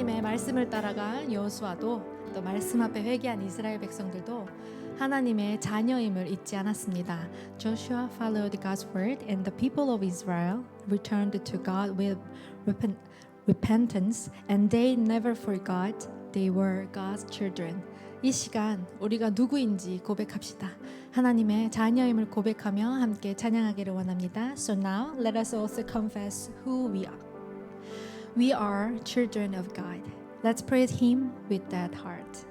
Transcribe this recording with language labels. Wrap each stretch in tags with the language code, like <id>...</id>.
<ko>말씀을 따라간 여호수아도 또 말씀 앞에 회개한 이스라엘 백성들도 하나님의 자녀임을 잊지 않았습니다.</ko> <en>Joshua followed God's word and the people of Israel returned to God with repentance and they never forgot they were God's children.</en> <ko>이 시간 우리가 누구인지 고백합시다. 하나님의 자녀임을 고백하며 함께 찬양하기를 원합니다.</ko> <en>So now let us also confess who we are. We are children of God. Let's praise Him with that heart.</en>